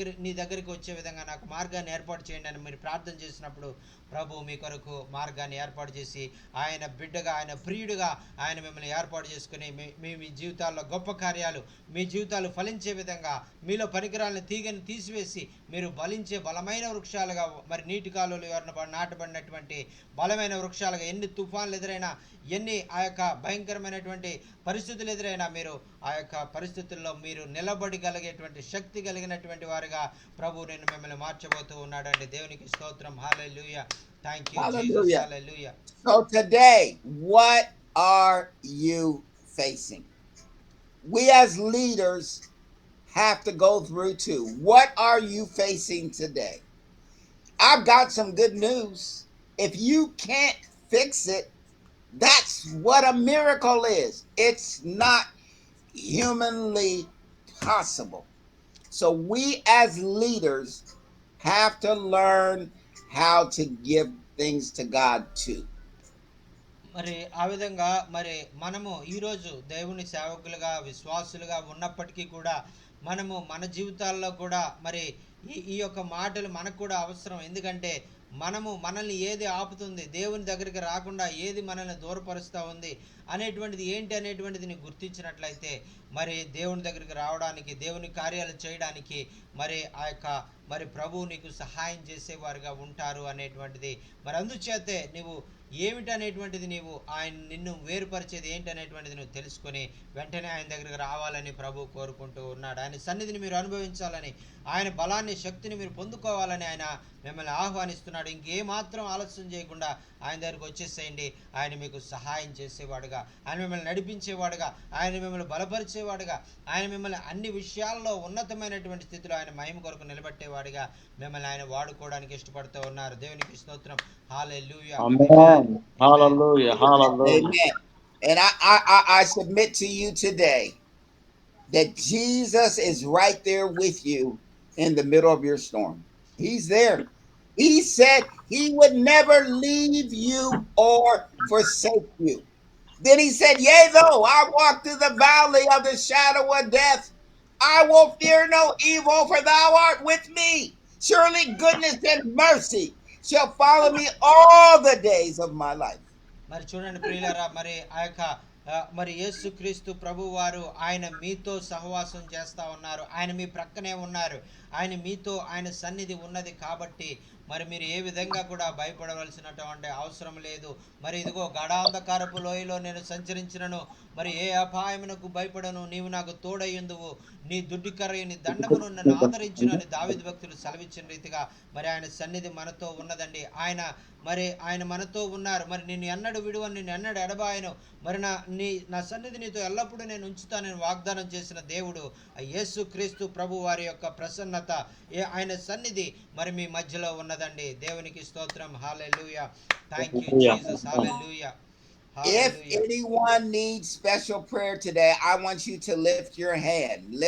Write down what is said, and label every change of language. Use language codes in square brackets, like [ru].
[te] నీ దగ్గరికి వచ్చే విధంగా నాకు మార్గాన్ని ఏర్పాటు చేయండి అని మీరు ప్రార్థన చేసినప్పుడు ప్రభు మీ కొరకు మార్గాన్ని ఏర్పాటు చేసి ఆయన బిడ్డగా, ఆయన ప్రియుడిగా ఆయన మిమ్మల్ని ఏర్పాటు చేసుకుని మీ జీవితాల్లో గొప్ప కార్యాలు, మీ జీవితాలు ఫలించే విధంగా, మీలో పరికరాలను తీగని తీసివేసి మీరు బలించే బలమైన వృక్షాలుగా, మరి నీటి కాలువలు ఎవరిన నాటబడినటువంటి బలమైన వృక్షాలుగా, ఎన్ని తుఫాన్లు ఎదురైనా, ఎన్ని ఆ యొక్క భయంకరమైనటువంటి పరిస్థితులు ఎదురైనా మీరు ఆ యొక్క పరిస్థితుల్లో మీరు నిలబడగలిగేటువంటి శక్తి కలిగినటువంటి వారుగా ప్రభు నేను మిమ్మల్ని మార్చబోతూ ఉన్నాడండి. దేవునికి స్తోత్రం. హల్లెలూయా. [en] Thank you Jesus. [te] Hallelujah. [en] So today, what are you facing? We as leaders have to go through too. What are you facing today? I've got some good news. If you can't fix it, that's what a miracle is. It's not humanly possible. So we as leaders have to learn how to give things to God too. [te] మరి ఆ విధంగా మరి మనము ఈరోజు దేవుని సేవకులుగా, విశ్వాసులుగా ఉన్నప్పటికీ కూడా మనము మన జీవితాల్లో కూడా మరి ఈ యొక్క మాటలు మనకు కూడా అవసరం. ఎందుకంటే మనల్ని ఏది ఆపుతుంది, దేవుని దగ్గరికి రాకుండా ఏది మనల్ని దూరపరుస్తూ ఉంది అనేటువంటిది ఏంటి అనేటువంటిది నీకు గుర్తించినట్లయితే మరి దేవుని దగ్గరికి రావడానికి, దేవుని కార్యాలు చేయడానికి మరి ఆ యొక్క మరి ప్రభువు నీకు సహాయం చేసేవారుగా ఉంటారు అనేటువంటిది. మరి అందుచేతే నీవు ఏమిటనేటువంటిది నీవు నిన్ను వేరుపరిచేది ఏంటి అనేటువంటిది నువ్వు తెలుసుకొని వెంటనే ఆయన దగ్గరికి రావాలని ప్రభు కోరుకుంటూ ఉన్నాడు. ఆయన సన్నిధిని మీరు అనుభవించాలని, ఆయన బలాన్ని, శక్తిని మీరు పొందుకోవాలని ఆయన మిమ్మల్ని ఆహ్వానిస్తున్నాడు. ఇంకేమాత్రం ఆలస్యం చేయకుండా ఆయన దగ్గరికి వచ్చేసేయండి. ఆయన మీకు సహాయం చేసేవాడుగా, ఆయన మిమ్మల్ని నడిపించేవాడుగా, ఆయన మిమ్మల్ని బలపరిచేవాడుగా, ఆయన మిమ్మల్ని అన్ని విషయాల్లో ఉన్నతమైనటువంటి స్థితిలో ఆయన మహిమ కొరకు నిలబెట్టేవాడుగా మిమ్మల్ని ఆయన వాడుకోవడానికి ఇష్టపడుతూ ఉన్నారు. దేవునికి స్తోత్రం. హల్లెలూయా. [en] Amen. Hallelujah. Hallelujah. Amen. And I submit to you today that Jesus is right there with you in the middle of your storm. He's there. He said he would never leave you or forsake you. Then he said, yea, though I walk through the valley of the shadow of death, I will fear no evil, for thou art with me. Surely goodness and mercy shall follow me all the days of my life. [te] మరి చూడండి ప్రియులారా, మరి ఆ యొక్క మరి యేసుక్రీస్తు ప్రభు వారు ఆయన మీతో సహవాసం చేస్తూ ఉన్నారు. ఆయన మీ ప్రక్కనే ఉన్నారు. ఆయన మీతో, ఆయన సన్నిధి ఉన్నది కాబట్టి మరి మీరు ఏ విధంగా కూడా భయపడవలసినటువంటి అవసరం లేదు. మరి ఇదిగో గాఢాంధకారపు లోయలో నేను సంచరించినను మరి ఏ అపాయమునకు భయపడను, నీవు నాకు తోడయ్యుందువు, నీ దుడ్డికర్రయు నీ దండమును నన్ను ఆదరించును అని దావీదు భక్తులు సెలవిచ్చిన రీతిగా మరి ఆయన సన్నిధి మనతో ఉన్నదండి. ఆయన మనతో ఉన్నారు. మరి నిన్ను ఎన్నడు విడువను, నిన్ను ఎన్నడు ఎడబాయను, మరి నా సన్నిధి నీతో ఎల్లప్పుడూ నేను ఉంచుతానని వాగ్దానం చేసిన దేవుడు యేసు క్రీస్తు ప్రభు వారి యొక్క ప్రసన్నత, ఆయన సన్నిధి మరి మీ మధ్యలో ఉన్నదండి. దేవునికి స్తోత్రం. హల్లెలూయా. [en] Thank you Jesus. [te] Hallelujah. [en] If anyone needs special prayer today, I want you to lift your hand.